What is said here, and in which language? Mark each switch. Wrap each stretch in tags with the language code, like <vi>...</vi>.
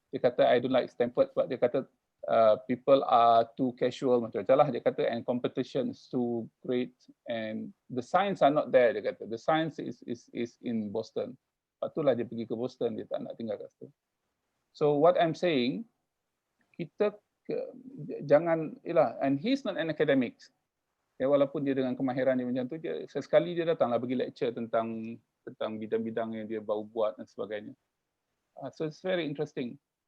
<en>Dia kata I don't like Stanford sebab dia kata people are too casual macam-macam lah. Dia kata and competition is too great and the science are not there. Dia kata the science is in Boston.</en> <ms>Lepas itulah dia pergi ke Boston, dia tak nak tinggal kat situ.</ms> <en>So what I'm saying, kita jangan and he's not an academic.</en> <ms>Ya, walaupun dia dengan kemahiran dia macam tu, dia sesekali dia datanglah bagi lecture tentang bidang-bidang yang dia baru buat dan sebagainya.</ms> <en>So it's very interesting.</en>